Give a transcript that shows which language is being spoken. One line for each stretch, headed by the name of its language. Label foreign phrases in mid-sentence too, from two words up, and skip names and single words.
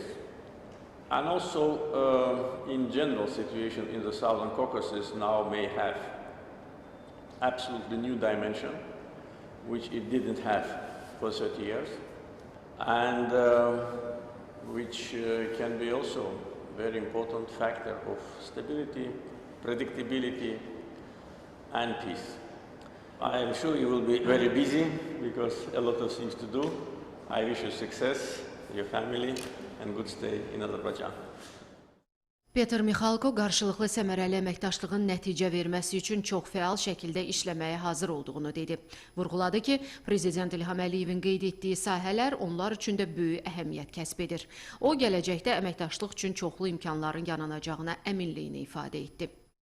English: And also, in general, situation in the Southern Caucasus now may have absolutely new dimension, which it didn't have for 30 years, and which can be also a very important factor of stability, predictability, and peace. I am sure you will be very busy because a lot of things to do. I wish you success, your family, and good stay in Azerbaijan.
Azerbaijani: Petr Mixalko qarşılıqlı səmərəli əməkdaşlığın nəticə verməsi üçün çox fəal şəkildə işləməyə hazır olduğunu dedi. Vurğuladı ki, Prezident İlham Əliyevin qeyd etdiyi sahələr onlar üçün də böyük əhəmiyyət kəsb edir. O, gələcəkdə əməkdaşlıq üçün çoxlu imkanların yaranacağına əminliyini ifadə etdi.